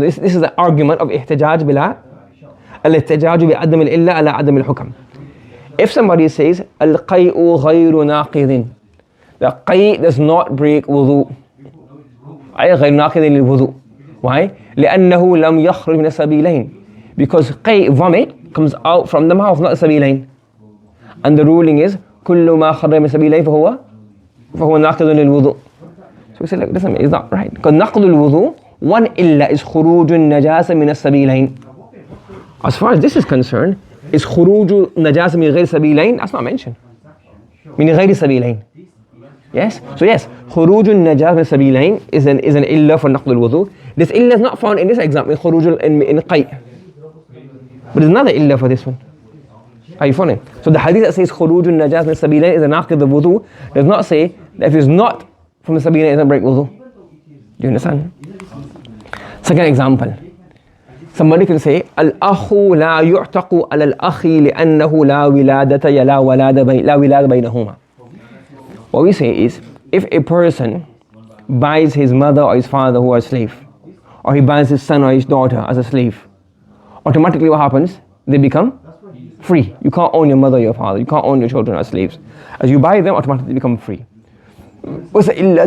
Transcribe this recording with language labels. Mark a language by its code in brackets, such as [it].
[en] This is the argument of [ar] احتجاج بلا الاحتجاج بعدم الإلا على عدم الحكم. [en] If somebody says [ar] القيء غير ناقض, [en] the قيء does not break wudu. [ar] أي غير ناقض للوضوء. [en] Why? [ar] لأنه لم يخرج من السبيلين. [en] Because قيء, vomit, comes out from the mouth, not the سبيلين. And the ruling is [ar] كل ما خرج من السبيلين فهو ناقض للوضوء. [en] So we say, look, listen, it's not right. Because [ar] نقض الوضوء, [en] one illa is [ar] خروج النجاسة من السبيلين. [en] As far as this is concerned, is [ar] خروج النجاسة من غير سبيلين? [en] That's not mentioned. [ar] من غير سبيلين. [en] Yes? So yes, [ar] خروج النجاسة من السبيلين [en] is an illa for نقض الوضوء. This illa is not found in this example, خروج in قيء. But there's another illa for this one. Are you following? So the hadith that says [ar] خروج النجاسة من السبيلين [en] is a [ar] ناقض الوضوء [en] does not say that if it's not from the sabilain, it doesn't break wudu. Do you understand? Second example. Somebody can say [ar] الأخ لا يعتق على الأخ لأنه لا ولادة بينهما. [en] What we say is, if a person buys his mother or his father who are a slave, or he buys his son or his daughter as a slave, automatically what happens? They become free. You can't own your mother or your father. You can't own your children as slaves. As you buy them, automatically they become free. What's the illa?